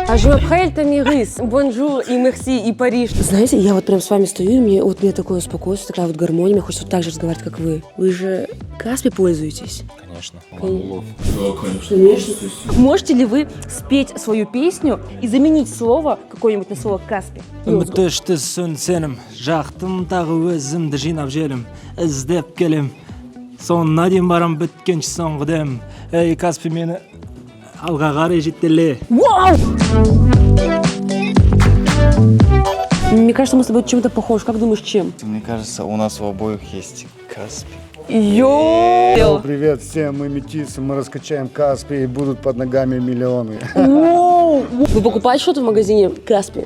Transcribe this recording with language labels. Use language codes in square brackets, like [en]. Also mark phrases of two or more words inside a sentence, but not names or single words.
[fr] Je m'appelle [ru] тамирис, бонжур и мерси, и Париж. Знаете, я вот прям с вами стою, и мне такое спокойствие, такая вот гармония, мне хочется вот так же разговаривать, как вы. Вы же Каспи пользуетесь? Конечно. Да, конечно. Можете ли вы спеть свою песню и заменить слово какое-нибудь на слово Каспи? [kk] Үмітті сүн сенім, жақтым тағы өзімді жинап желім, іздеп келем. Соңына дейін барам біткенші соңғы дем. Эй, Каспи, мені алға қарай жетеле. [ru] Вау! Мне кажется, мы с тобой чем-то похожи. Как думаешь, чем? Мне кажется, у нас у обоих есть Каспи. Йоу! Привет всем, мы метисы, мы раскачаем Каспи и будут под ногами миллионы. Вы покупаете что-то в магазине Каспи?